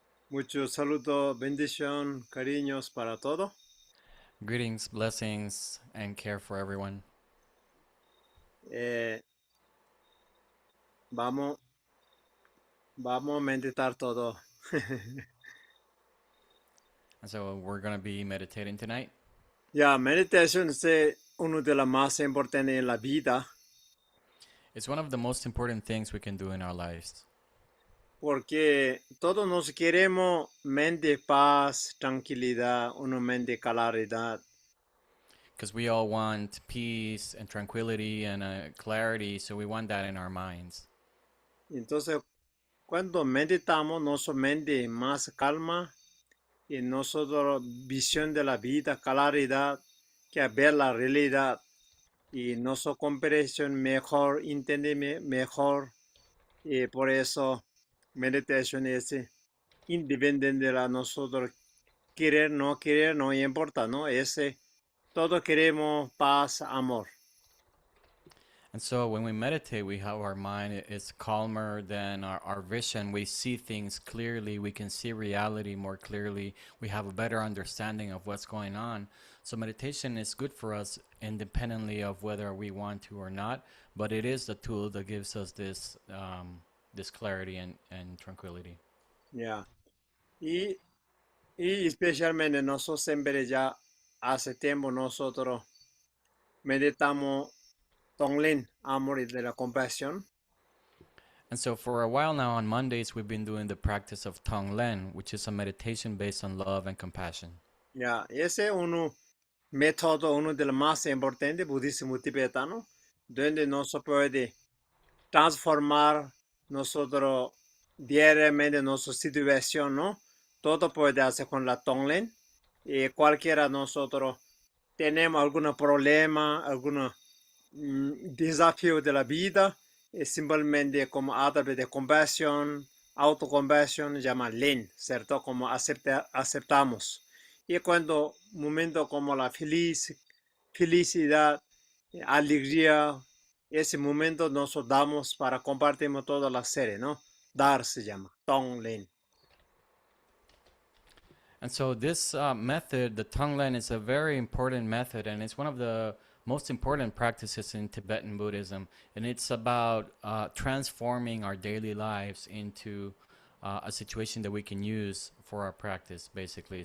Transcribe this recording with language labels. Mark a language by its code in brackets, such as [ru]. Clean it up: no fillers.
[es] Muchos saludos, bendición, cariños para todo. [en] Greetings, blessings, and care for everyone. [es] Vamos a meditar todo. [en] And so we're going to be meditating tonight. [es] Ya, meditación es uno de los más importantes en la vida [en] It's one of the most important things we can do in our lives [es] porque todos nos queremos mente paz, tranquilidad, una mente claridad. [en] because we all want peace and tranquility and clarity, so we want that in our minds. [es] Entonces, cuando meditamos, nuestra mente más calma y nosotros visión de la vida, claridad, que ver la realidad y nuestra comprensión mejor, entender mejor, y por eso meditación es independiente de la nosotros querer, no importa, ¿no? Todo queremos paz, amor. [en] And so when we meditate, we have our mind is calmer than our vision. We see things clearly. We can see reality more clearly. We have a better understanding of what's going on. So meditation is good for us independently of whether we want to or not. But it is the tool that gives us this this clarity and tranquility. [es] Ya. Y especialmente nosotros siempre ya hace tiempo nosotros meditamos Tonglen, amor y de la compasión. [en] And so for a while now on Mondays, we've been doing the practice of Tonglen, which is a meditation based on love and compassion. [es] Ya, ese es método, uno de los más importantes budismo tibetano, donde no se puede transformar nosotros diariamente nuestra situación, ¿no? Todo puede hacer con la Tonglen. Y cualquiera de nosotros tenemos algún problema, algún desafío de la vida, simplemente como a través de compasión, autocompasión, llama Len, ¿cierto? Como aceptamos. Y cuando momento como la felicidad, alegría, ese momento nos damos para compartir toda la serie, ¿no? Dar se llama, Tong Len. [en] And so this method, the Tonglen, is a very important method, and it's one of the most important practices in Tibetan Buddhism. And it's about transforming our daily lives into a situation that we can use for our practice, basically.